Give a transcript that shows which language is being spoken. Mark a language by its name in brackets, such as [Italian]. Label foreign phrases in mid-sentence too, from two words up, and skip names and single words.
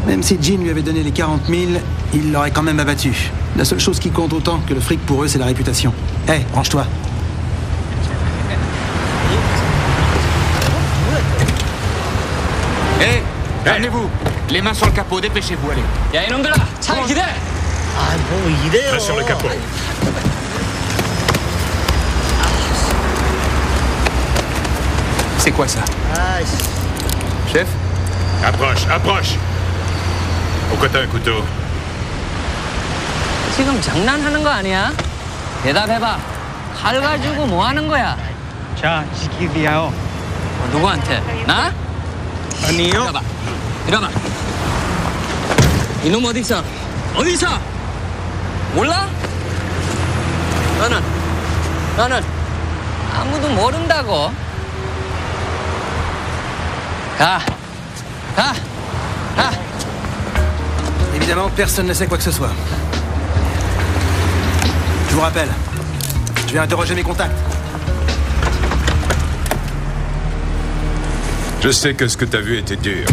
[French] Même si Jean lui avait donné les 40 000, il l'aurait quand même abattu. La seule chose qui compte autant que le fric pour eux, c'est la réputation. Hé, range-toi. Hé, calmez-vous. Les mains sur le capot, dépêchez-vous, allez. [Korean] 야 이놈들아 차 기대. 뭐 이래요. [French] Main sur le capot. C'est quoi ça? [Korean] 아이씨. [French] Chef? Approche. Pourquoi t'as un couteau? [Korean] 지금 장난하는 거 아니야? 대답해봐. 칼 가지고 뭐 하는 거야? 자, 지키기야요. 누구한테? 나? 아니요. 이러봐. 이놈 어디 있어? 어디 있어? 몰라? 너는 아무도 모른다고. 가. [French] Évidemment, personne ne sait quoi que ce soit. Je vous rappelle, je vais interroger mes contacts. Je sais que ce que t'as vu était dur.